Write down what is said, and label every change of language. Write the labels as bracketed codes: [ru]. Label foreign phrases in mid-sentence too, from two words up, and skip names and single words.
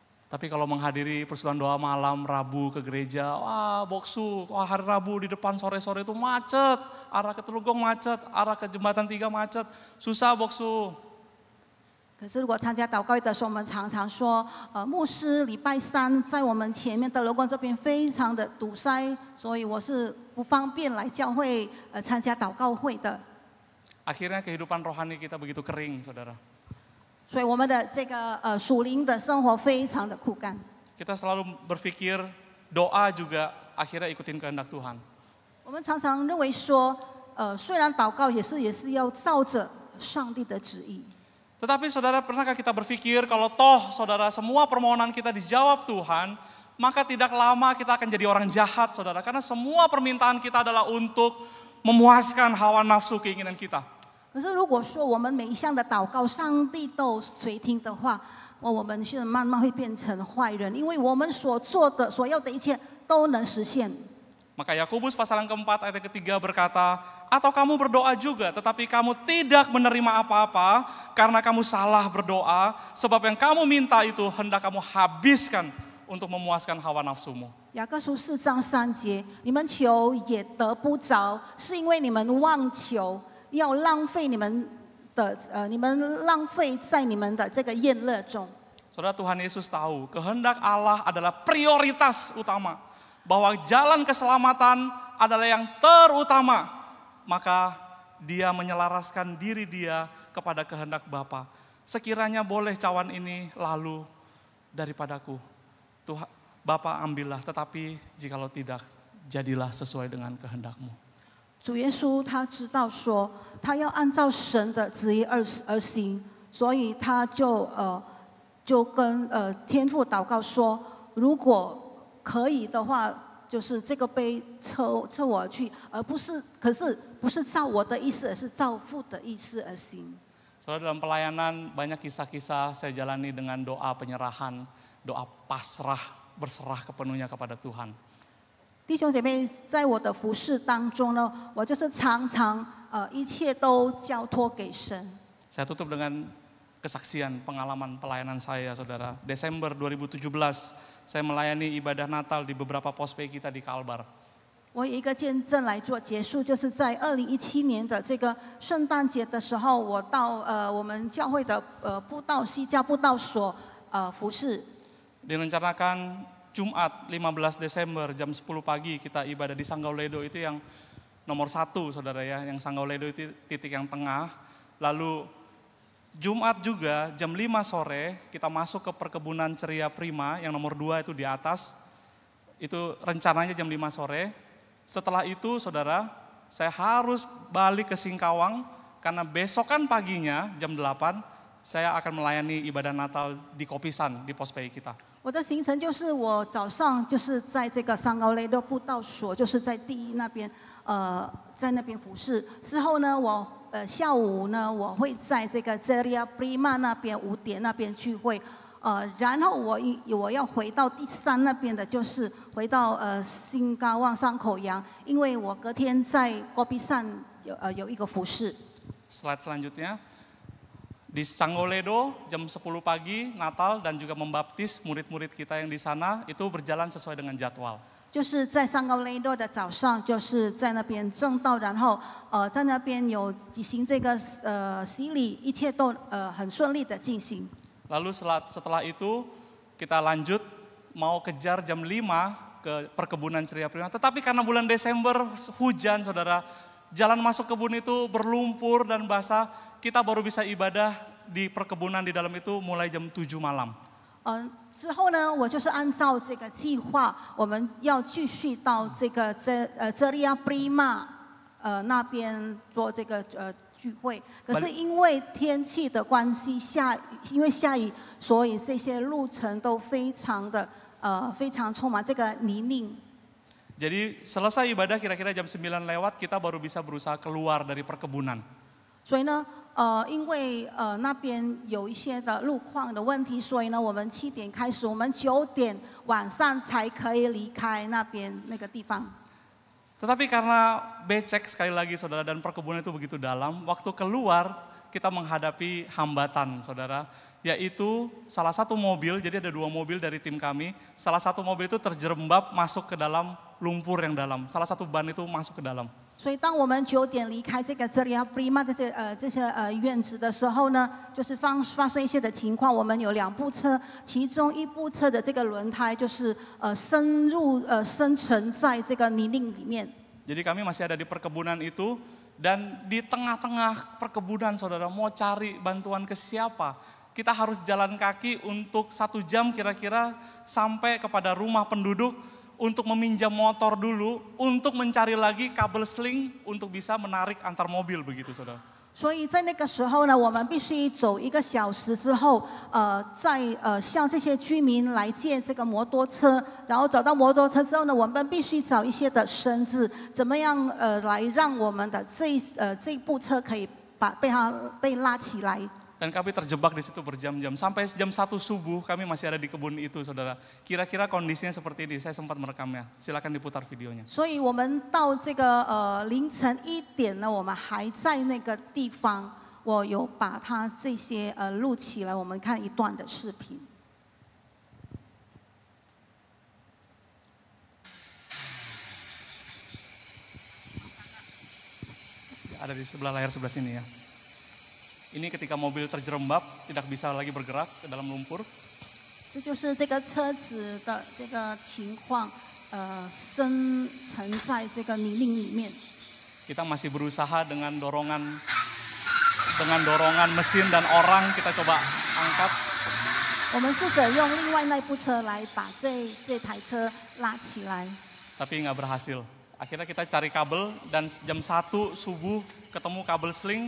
[id] Tapi kalau menghadiri persekutuan doa malam, Rabu ke gereja, wah boksu, wah hari Rabu di depan sore-sore itu macet, arah ke Telugong macet, arah ke Jembatan 3 macet, susah boksu. [zh] 可是如果参加祷告会的时候，我们常常说，牧师礼拜三在我们前面的楼观这边非常的堵塞，所以我是不方便来教会参加祷告会的。 [id] Akhirnya kehidupan rohani kita begitu kering, saudara. [zh] 所以我们的这个属灵的生活非常的枯干。 [id] Kita selalu berpikir doa juga akhirnya ikutin kehendak Tuhan. [zh] 我们常常认为说，虽然祷告也是要照着上帝的旨意。 [id] Tetapi saudara, pernahkah kita berpikir kalau toh saudara semua permohonan kita dijawab Tuhan, maka tidak lama kita akan jadi orang jahat saudara. Karena semua permintaan kita adalah untuk memuaskan hawa nafsu keinginan kita. [zh] 可是如果说我们每一项的祷告，上帝都垂听的话，我们是慢慢会变成坏人，因为我们所做的、所要的一切都能实现。 [id] Maka Yakobus pasal yang keempat ayat yang ketiga berkata, atau kamu berdoa juga tetapi kamu tidak menerima apa-apa karena kamu salah berdoa, sebab yang kamu minta itu hendak kamu habiskan untuk memuaskan hawa nafsumu. [zh] 雅各书4章3节，你们求也得不着，是因为你们妄求，要浪费你们浪费在你们的这个宴乐中。 [id] Saudara, Tuhan Yesus tahu kehendak Allah adalah prioritas utama. Bahwa jalan keselamatan adalah yang terutama. Maka dia menyelaraskan diri dia kepada kehendak Bapa. Sekiranya boleh cawan ini lalu daripadaku. Tuhan, Bapa ambillah, tetapi jikalau tidak, jadilah sesuai dengan kehendak-Mu. [zh] 主耶稣他知道说，他要按照神的旨意而行，所以他就跟天父祷告说，如果可以的话，就是这个杯撤我而去，可是不是照我的意思，而是照父的意思而行。 [id] Saudara, dalam pelayanan banyak kisah-kisah saya jalani dengan doa penyerahan, doa pasrah, berserah kepenuhnya kepada Tuhan. [zh] 弟兄姐妹，在我的服事当中呢，我就是常常一切都交托给神。 [id] Saya tutup dengan kesaksian pengalaman pelayanan saya, saudara. Desember 2017, saya melayani ibadah Natal di beberapa pospei kita di Kalbar. [zh] 我有一个见证来做结束，就是在2017年的这个圣诞节的时候，我到我们教会的西加布道所服事。 [id] Direncanakan Jumat 15 Desember jam 10 pagi kita ibadah di Sanggauledo, itu yang nomor 1 saudara ya, yang Sanggauledo itu titik yang tengah. Lalu Jumat juga jam 5 sore kita masuk ke perkebunan Ceria Prima yang nomor 2 itu di atas. Itu rencananya jam 5 sore. Setelah itu saudara, saya harus balik ke Singkawang karena besokan paginya jam 8 saya akan melayani ibadah Natal di Kopisan di pospei kita. [zh] 我的行程就是我早上就是在这个桑高雷的布道所，就是在第一那边，在那边服侍。之后呢，我下午呢，我会在这个 Ceria Prima 那边5点那边聚会。然后我要回到第3那边的，就是回到新高望上口洋，因为我隔天在 Kopisan 有一个服侍。 [id] Slide selanjutnya. Di Sanggauledo jam 10 pagi Natal dan juga membaptis murid-murid kita yang di sana itu berjalan sesuai dengan jadwal. [zh] 就是在上高雷多的早上，就是在那边正道，然后在那边有举行这个洗礼，一切都很顺利的进行。 [id] Lalu setelah itu kita lanjut mau kejar jam 5 ke perkebunan Ceria Prima. Tetapi karena bulan Desember hujan saudara, jalan masuk kebun itu berlumpur dan basah, kita baru bisa ibadah di perkebunan di dalam itu mulai jam 7 malam. [zh] 之后呢，我就是按照这个计划，我们要继续到这个Ceria Prima 那边做这个聚会。可是因为天气的关系，因为下雨，所以这些路程都非常充满这个泥泞。 [id] Jadi selesai ibadah kira-kira jam 9 lewat kita baru bisa berusaha keluar dari perkebunan. [zh] 所以呢，因为那边有一些的路况的问题，所以呢，我们7点开始，我们9点晚上才可以离开那个地方。 [id] Tetapi karena becek sekali lagi saudara dan perkebunan itu begitu dalam, waktu keluar kita menghadapi hambatan saudara, yaitu salah satu mobil, jadi ada 2 mobil dari tim kami, salah satu mobil itu terjerembab masuk ke dalam lumpur yang dalam, salah satu ban itu masuk ke dalam. [zh] 所以当我们9点离开这个这里要 Prima 这些院子的时候呢，就是发生一些的情况，我们有2部车，其中1部车的这个轮胎就是深沉在这个泥泞里面。 [id] Jadi kami masih ada di perkebunan itu dan di tengah-tengah perkebunan saudara mau cari bantuan ke siapa? Kita harus jalan kaki untuk 1 jam kira-kira sampai kepada rumah penduduk untuk meminjam motor dulu untuk mencari lagi kabel sling untuk bisa menarik antar mobil begitu saudara. [zh] 所以在那个时候呢，我们必须走1个小时之后，再向这些居民来借这个摩托车，然后找到摩托车之后呢，我们必须找一些的绳子，怎么样来让我们的这部车可以被拉起来。 [id] Dan kami terjebak di situ berjam-jam. Sampai jam 1 subuh kami masih ada di kebun itu saudara. Kira-kira kondisinya seperti ini, saya sempat merekamnya. Silakan diputar videonya. [zh] 所以我们到这个凌晨1点呢，我们还在那个地方，我有把它这些录起来，我们看一段的视频。 [id] Ada di sebelah layar sebelah sini ya. Ini ketika mobil terjerembab, tidak bisa lagi bergerak ke dalam lumpur. [zh] 这就是这个车子的这个情况，深沉在这个泥泞里面。 [id] Kita masih berusaha dengan dorongan mesin dan orang kita coba angkat. [zh] 我们试着用另外那部车来把这台车拉起来。 [id] Tapi nggak berhasil. Akhirnya kita cari kabel dan jam 1 subuh ketemu kabel sling.